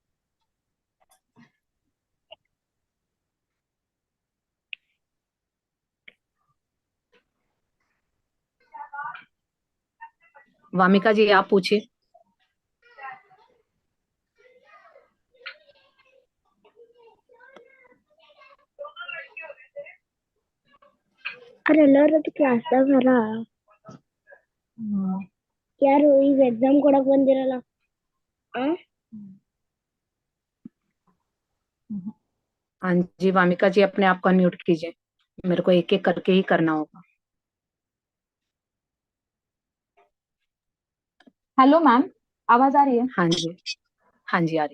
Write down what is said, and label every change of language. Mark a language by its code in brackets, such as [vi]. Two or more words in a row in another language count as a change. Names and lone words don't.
[hi] वामिका जी आप पूछिए। [kn] अरे ಎಲ್ಲರೂ ಕ್ಲಾಸ್ದಾಗ ಹರ ಯಾರು ಈಗ ಎಕ್ಸಾಮ್ ಕೊಡಕ್ ಬಂದಿರಲ್ಲ ಆ [hi] हाँ जी वामिका जी, अपने आप को अनम्यूट कीजिए, मेरे को एक एक करके ही करना होगा। [en] hello ma'am, [hi] आवाज आ रही है? हाँ जी, हाँ जी आ रही।